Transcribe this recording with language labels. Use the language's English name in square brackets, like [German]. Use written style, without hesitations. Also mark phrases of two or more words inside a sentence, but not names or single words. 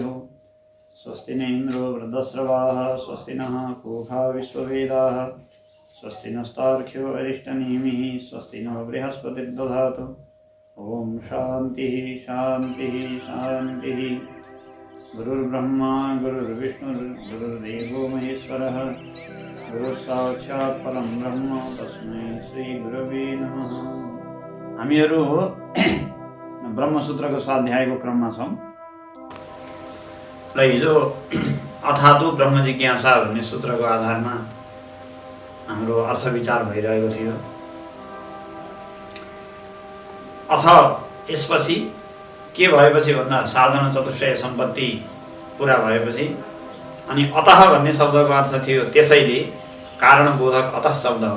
[Sanskrit] स्वस्ति न इन्द्रो वृद्धस्रवाः स्वस्ति नः पूषा विश्ववेदाः स्वस्ति नस्तार्क्ष्यो अरिष्टनेमिः स्वस्ति नो बृहस्पतिर्दधातु ॐ शान्तिः शान्तिः शान्तिः गुरुर्ब्रह्मा गुरुर्विष्णुर्गुरुर्देवो महेश्वरः गुरुसाक्षात् परं ब्रह्म तस्मै श्रीगुरवे नमः। [Nepali] हामीहरू ब्रह्मसूत्रको स्वाध्यायको क्रममा छौँ र हिजो [Sanskrit] अथातु ब्रह्म जिज्ञासा [Nepali] भन्ने सूत्रको आधारमा हाम्रो अर्थ विचार भइरहेको थियो। अथ यसपछि के भएपछि भन्दा साधन चतुष्टय सम्पत्ति पुरा भएपछि अनि अतः भन्ने शब्दको अर्थ थियो त्यसैले, कारणबोधक अतः शब्द हो।